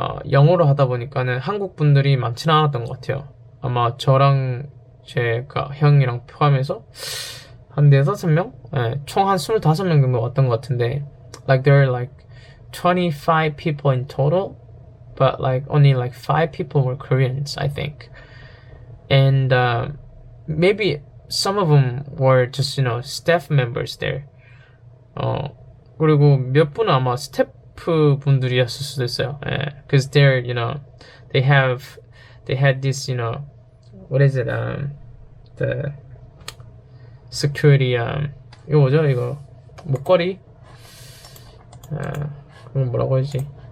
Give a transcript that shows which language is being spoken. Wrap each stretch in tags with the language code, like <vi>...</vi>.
<ko>영어로 하다 보니까는 한국 분들이 많지는 않았던 것 같아요. 아마 저랑 제 형이랑 포함해서 한 4-5명? 총 한 25명 정도 왔던 것 같은데,</ko> <en>like there are like 25 people in total, but like only like 5 people were Koreans, I think. And maybe some of them were just, you know, staff members there.</en> <ko>그리고 몇 분은 아마 스태프 분들이었을 수도 있어요.</ko> <en>예, because they're, you know, they had this, you know, what is it, the security,</en> <ko>이거 뭐죠, 이거 목걸이, 그건 뭐라고 하지?</ko>